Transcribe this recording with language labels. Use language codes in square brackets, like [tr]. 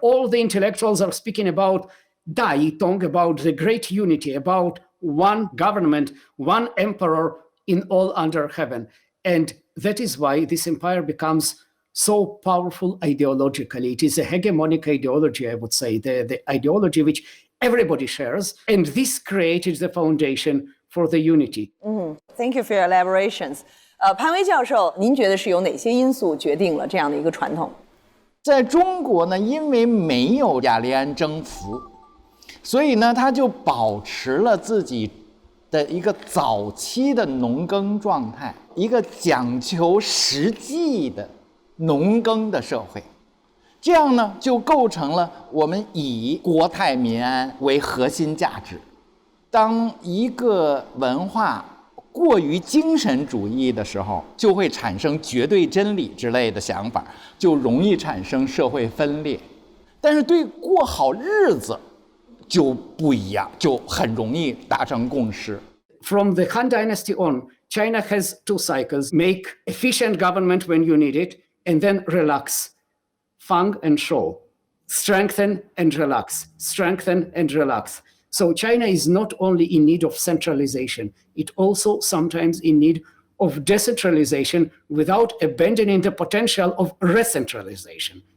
[en] All the intellectuals are speaking about Daitong, about the great unity, about one government, one emperor in all under heaven. And that is why this empire becomes so powerful ideologically. It is a hegemonic ideology, I would say, the ideology which everybody shares. And this created the foundation for the unity. Thank you for your elaborations. [zh] 潘威教授，您觉得是有哪些因素决定了这样的一个传统？在中国呢，因为没有雅利安征服，所以呢，他就保持了自己的一个早期的农耕状态，一个讲求实际的农耕的社会。这样呢，就构成了我们以国泰民安为核心价值。当一个文化过于精神主义的时候，就会产生绝对真理之类的想法，就容易产生社会分裂。但是对过好日子就不一样，就很容易达成共识。 [en] From the Han Dynasty on, China has 2 cycles: make efficient government when you need it, and then relax, Fang and Shou, strengthen and relax, strengthen and relax. So China is not only in need of centralization, it also sometimes in need of decentralization without abandoning the potential of recentralization.